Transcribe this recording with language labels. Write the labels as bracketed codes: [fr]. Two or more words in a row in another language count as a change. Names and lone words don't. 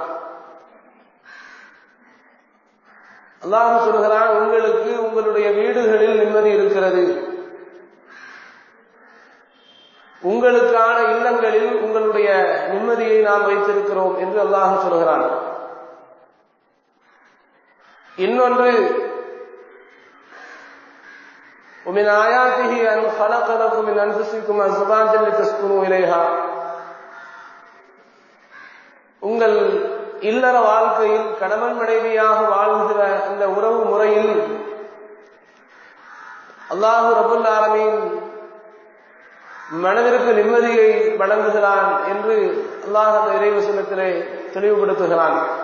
[ta] அல்லாஹ் சொல்கிறான், உங்களுக்கு உங்களுடைய வீடுகளில் நிம்மதி இருக்கிறது, உங்களுக்கான இல்லங்களில் உங்களுடைய நிம்மதியை நாம் வைத்திருக்கிறோம் என்று அல்லாஹ் சொல்கிறான். இன்னொன்று, [ar] ومن آياته أن خلق لكم من أنفسكم أزواجا لتسكنوا إليها. [ta] உங்கள் இல்லற வாழ்க்கையில் கணவன் மனைவியாக வாழ்கிற இந்த உறவு முறையில் அல்லாஹ் [ar] رب العالمين [ta] மனதிற்கு நிம்மதியை வழங்குகிறான் என்று அல்லாஹ் அந்த இறைவசனத்திலே தெளிவுபடுத்துகிறான்.